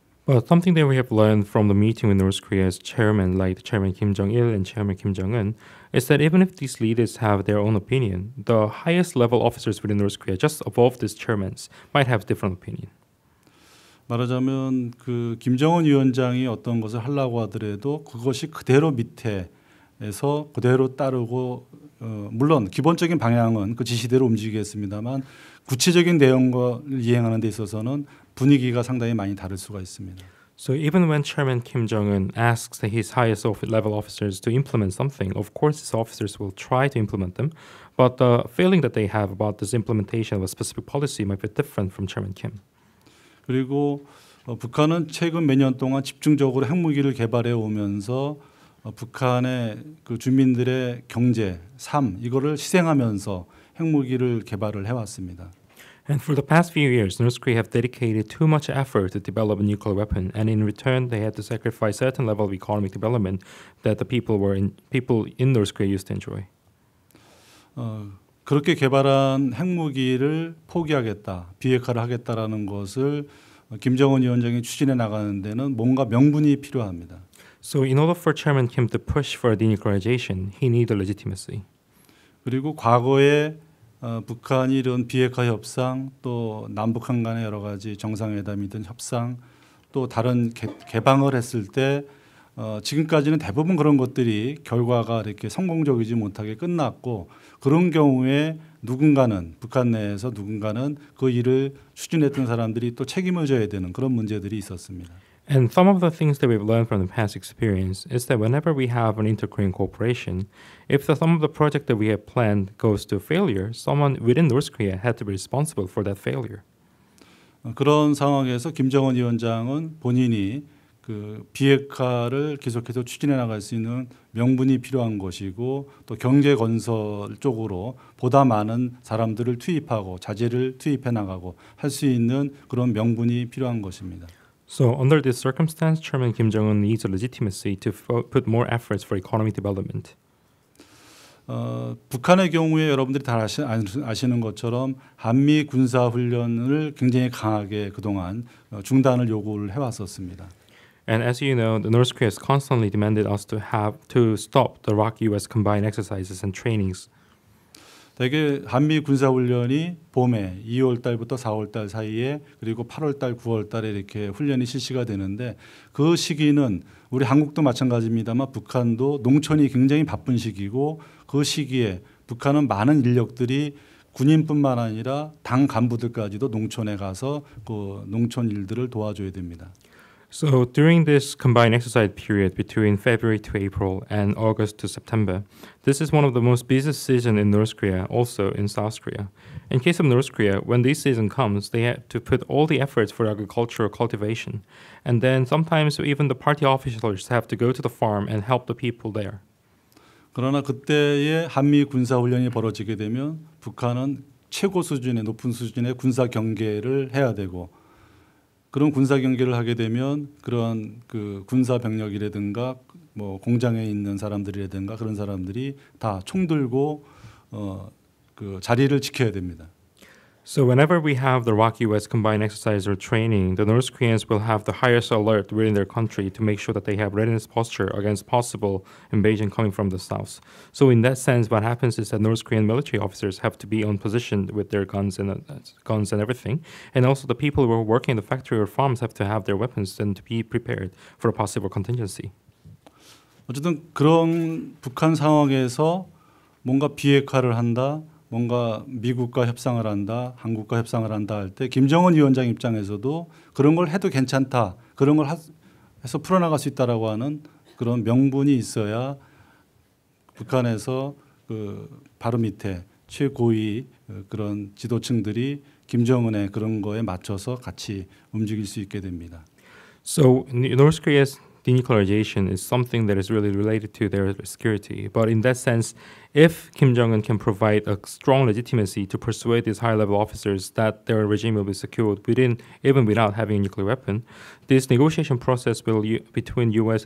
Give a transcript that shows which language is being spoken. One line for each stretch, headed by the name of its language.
English: But something that we have learned from the meeting with North Korea's chairman, like Chairman Kim Jong-il and Chairman Kim Jong-un, is that even if these leaders have their own opinion, the highest level officers within North Korea, just above these chairmen, might have different opinion.
Korean: 말하자면 그 김정은 위원장이 어떤 것을 하려고 하더라도 그것이 그대로 밑에서 그대로 따르고 물론 기본적인 방향은 그 지시대로 움직이겠습니다만 구체적인 내용을 이행하는 데 있어서는 분위기가 상당히 많이 다를 수가 있습니다.
English: So even when Chairman Kim Jong-un asks his highest level officers to implement something, of course his officers will try to implement them, but the feeling that they have about this implementation of a specific policy might be different from Chairman Kim.
Korean: 그리고 북한은 최근 몇 년 동안 집중적으로 핵무기를 개발해 오면서 북한의 그 주민들의 경제, 삶 이거를 희생하면서 핵무기를 개발을 해왔습니다.
English: And for the past few years, North Korea have dedicated too much effort to develop a nuclear weapon, and in return, they had to sacrifice certain level of economic development that the people in North Korea used to enjoy.
Korean: 그렇게 개발한 핵무기를 포기하겠다, 비핵화를 하겠다라는 것을 김정은 위원장이 추진해 나가는 데는 뭔가 명분이 필요합니다.
English: So in order for Chairman Kim to push for denuclearization, he needed legitimacy.
Korean: 그리고 과거에 북한이 이런 비핵화 협상 또 남북한 간의 여러 가지 정상회담이든 협상 또 다른 개방을 했을 때 지금까지는 대부분 그런 것들이 결과가 이렇게 성공적이지 못하게 끝났고 그런 경우에 누군가는 북한 내에서 누군가는 그 일을 추진했던 사람들이 또 책임을 져야 되는 그런 문제들이 있었습니다.
English: And some of the things that we've learned from the past experience is that whenever we have an inter-Korean cooperation, if some of the project that we have planned goes to failure, someone within North Korea had to be responsible for that failure.
Korean: 그런 상황에서 김정은 위원장은 본인이 그 비핵화를 계속해서 추진해 나갈 수 있는 명분이 필요한 것이고 또 경제 건설 쪽으로 보다 많은 사람들을 투입하고 자재를 투입해 나가고 할 수 있는 그런 명분이 필요한 것입니다.
English: So under this circumstance, Chairman Kim Jong-un needs a legitimacy to put more efforts for economic development.
Korean: 북한의 경우에 여러분들이 다 아시는 것처럼 한미 군사 훈련을 굉장히 강하게 그동안 중단을 요구를 해왔었습니다.
English: And as you know, the North Korea has constantly demanded us to stop the ROK-US combined exercises and trainings.
Korean: 대개 한미 군사 훈련이 봄에 2월 달부터 4월 달 사이에 그리고 8월 달, 9월 달에 이렇게 훈련이 실시가 되는데 그 시기는 우리 한국도 마찬가지입니다만 북한도 농촌이 굉장히 바쁜 시기고 그 시기에 북한은 많은 인력들이 군인뿐만 아니라 당 간부들까지도 농촌에 가서 그 농촌 일들을 도와줘야 됩니다.
English: So during this combined exercise period between February to April and August to September, this is one of the most busiest seasons in North Korea, also in South Korea. In case of North Korea, when this season comes, they have to put all the efforts for agricultural cultivation. And then sometimes even the party officials have to go to the farm and help the people there.
Korean: 그러나 그때의 한미 군사 훈련이 벌어지게 되면 북한은 최고 수준의 높은 수준의 군사 경계를 해야 되고 그런 군사 경계를 하게 되면 그런 그 군사 병력이라든가 뭐 공장에 있는 사람들이라든가 그런 사람들이 다 총 들고 그 자리를 지켜야 됩니다.
English: So whenever we have the ROK-US combined exercise or training, the North Koreans will have the highest alert within their country to make sure that they have readiness posture against possible invasion coming from the south. So in that sense, what happens is that North Korean military officers have to be on position with their guns and everything, and also the people who are working in the factory or farms have to have their weapons and to be prepared for a possible contingency.
Korean: 어쨌든 그런 북한 상황에서 뭔가 비핵화를 한다, 뭔가 미국과 협상을 한다, 한국과 협상을 한다 할 때 김정은 위원장 입장에서도 그런 걸 해도 괜찮다, 그런 걸 해서 풀어나갈 수 있다라고 하는 그런 명분이 있어야 북한에서 그 바로 밑에 최고위 그런 지도층들이 김정은의 그런 거에 맞춰서 같이 움직일 수 있게 됩니다.
English: So North Korea's denuclearization is something that is really related to their security. But in that sense, if Kim Jong-un can provide a strong legitimacy to persuade these high-level officers that their regime will be secured even without having a nuclear weapon, this negotiation process between U.S.